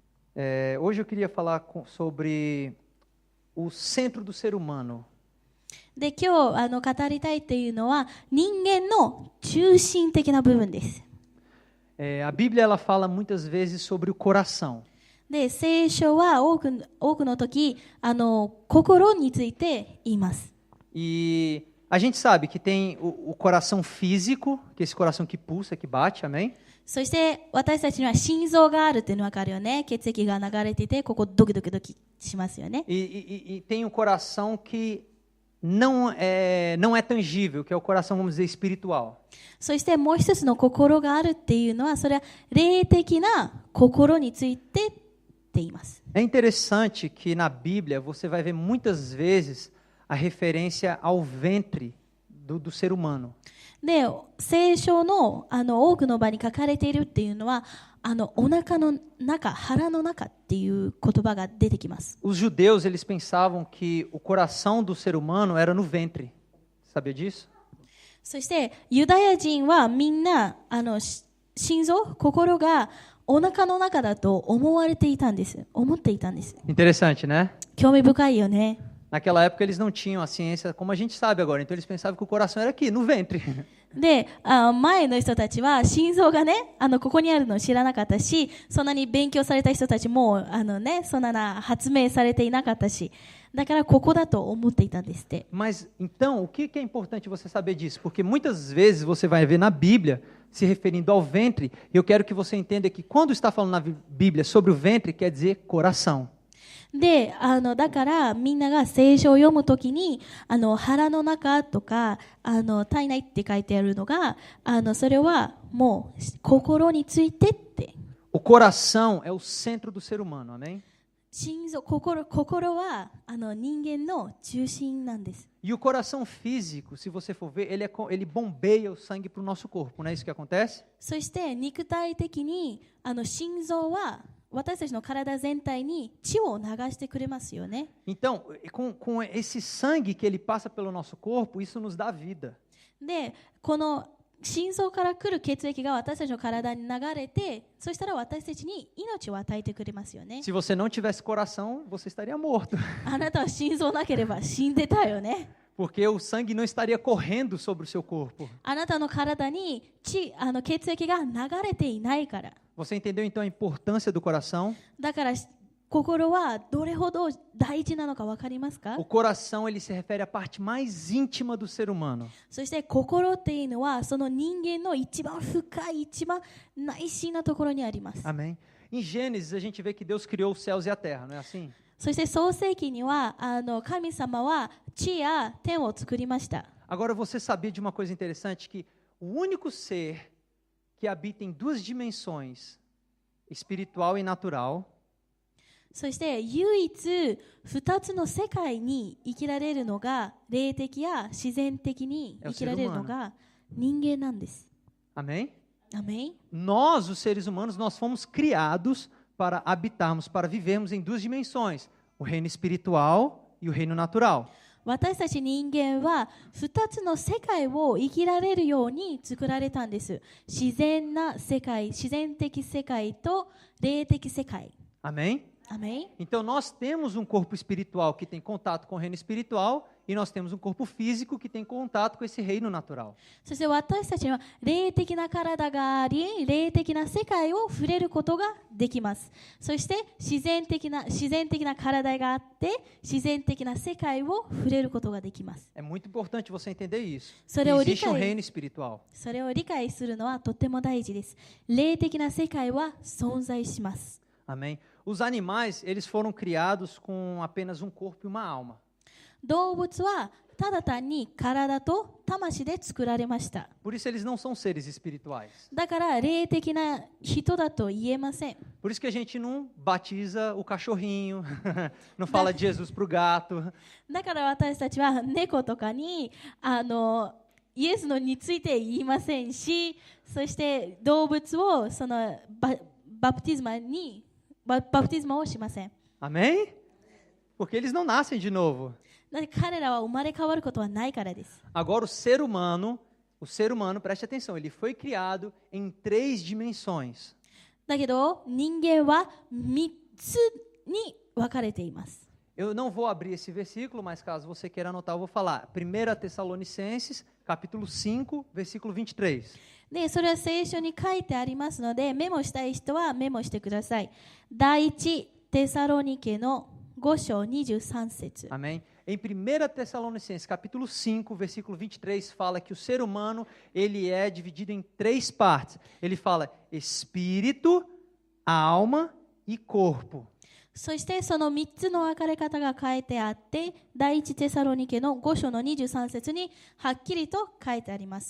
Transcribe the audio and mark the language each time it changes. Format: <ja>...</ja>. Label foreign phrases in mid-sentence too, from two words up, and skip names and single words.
<pt>Hoje eu queria falar sobre o centro do ser humano.</pt> <ja>で、今日語りたいというのは人間の中心的な部分です。</ja> <pt>A Bíblia ela fala muitas vezes sobre o coração.</pt> <ja>で、聖書は多くの時心について言います。</ja> <pt>E a gente sabe que tem o coração físico, que é esse coração que pulsa, que bate, amém?</pt> <ja>そして私たちには心臓があるっていうの分かるよね。血液が流れていて、ここドキドキドキしますよね。</ja> <pt>E tem um coração que não é tangível, que é o coração, vamos dizer, espiritual.</pt> <ja>そしてもう一つの心があるっていうのは、それは霊的な心についてって言います。</ja> <pt>É interessante que na Bíblia você vai ver muitas vezes a referência ao ventre do ser humano.</pt> <ja>で、聖書の多くの場に書かれているっていうのは、お腹の中、腹の中っていう言葉が出てきます。</ja> <pt>Os judeus eles pensavam que o coração do ser humano era no ventre. Sabia disso?</pt> <ja>そしてユダヤ人はみんな心臓、心がお腹の中だと思っていたんです。</ja> <pt>Interessante, né?</pt> <ja>興味深いよね。</ja> <pt>Naquela época eles não tinham a ciência como a gente sabe agora, então eles pensavam que o coração era aqui, no ventre.</pt> <ja>で、前の人たちは心臓がね、ここにあるのを知らなかったし、そんなに勉強された人たちもそんな発明されていなかったし、だからここだと思っていたんですって。</ja> <pt>Mas então, o que é importante você saber disso? Porque muitas vezes você vai ver na Bíblia se referindo ao ventre, e eu quero que você entenda que quando está falando na Bíblia sobre o ventre, quer dizer coração.</pt> <ja>で、だからみんなが聖書を読むときに腹の中とか体内って書いてあるのがそれはもう心についてって。</ja> <pt>O coração é o centro do ser humano, amém?</pt> <ja>心臓、心は人間の中心なんです。</ja> <pt>E o coração físico, se você for ver, ele bombeia o sangue para o nosso corpo, não é isso que acontece?</pt> <ja>そして肉体的に心臓は私たちの体全体に血を流してくれますよね。</ja> <pt>Então, com esse sangue que ele passa pelo nosso corpo, isso nos dá vida.</pt> <ja>で、この心臓から来る血液が私たちの体に流れて、そしたら私たちに命を与えてくれますよね。</ja> <pt>Se você não tivesse coração, você estaria morto.</pt> <ja>あなたは心臓なければ死んでたよね。</ja> <pt>Porque o sangue não estaria correndo sobre o seu corpo.</pt> <ja>あなたの体に血液が流れていないから。</ja> <pt>Você entendeu então a importância do coração?</pt> <ja>だから心はどれほど大事なのか分かりますか？</ja> <pt>O coração ele se refere à parte mais íntima do ser humano.</pt> <ja>そして心っていうのはその人間の一番深い、一番内心なところにあります。</ja> <pt>Amém? Em Gênesis a gente vê que Deus criou os céus e a terra, não é assim?</pt> <ja>そして創世記には神様は地や天を作りました。</ja> <pt>Agora você sabia de uma coisa interessante que o único ser que habita em duas dimensões, espiritual e natural,</pt> <ja>そして唯一2つの世界に生きられるのが霊的や自然的に生きられるのが人間なんです。</ja> <pt>amém?</pt> <ja>アメン。</ja> <pt>Nós, os seres humanos, nós fomos criados para habitarmos, para vivermos em duas dimensões, o reino espiritual e o reino natural.</pt> <ja>私たち人間は2つの世界を生きられるように作られたんです。自然な世界、自然的世界と霊的世界。</ja> <pt>Amém? Amém? Então nós temos um corpo espiritual que tem contato com o reino espiritual e nós temos um corpo físico que tem contato com esse reino natural.</pt> <ja>そして私たちは霊的な体があり、霊的な世界を触れることができます。そして自然的な体があって、自然的な世界を触れることができます。</ja> <pt>É muito importante você entender isso.</pt> <ja>それを理</ja> <pt>Existe um</pt> <ja>解</ja> <pt>reino espiritual.</pt> <ja>それを理解するのはとても大事です。霊的な世界は存在します。</ja> <pt>Amém? Os animais, eles foram criados com apenas um corpo e uma alma.</pt> <ja>動物はただ単に体と魂で作られました。</ja> <pt>Por isso eles não são seres espirituais.</pt> <ja>だから霊的な人だと言えません。</ja> <pt>Por isso que a gente não batiza o cachorrinho, não fala de Jesus para o gato.</pt> <ja>だから私たちは猫とかにイエスのについて言いませんし、そして動物をそのバプテスマをしません。</ja> <pt>Amém? Porque eles não nascem de novo.</pt> <ja>彼らは生まれ変わることはないからです。</ja> <pt>Agora o ser humano, preste atenção, ele foi criado em 3 dimensões.</pt> <ja>だけど人間は3 つに分かれています。</ja> <pt>Eu não vou abrir esse versículo, mas caso você queira anotar, eu vou falar. 1 Tessalonicenses, capítulo 5, versículo 23.</pt> <ja>で、それは聖書に書いてありますので、メモしたい人はメモしてください。第一テサロニケの5章23節。</ja> <pt>Amém? Em 1 Tessalonicenses, capítulo 5, versículo 23, fala que o ser humano, ele é dividido em 3 partes. Ele fala espírito, alma e corpo.</pt> <ja>そしてその3つの分かれ方が書いてあって、第一テサロニケの5章の23節にはっきりと書いてあります。</ja>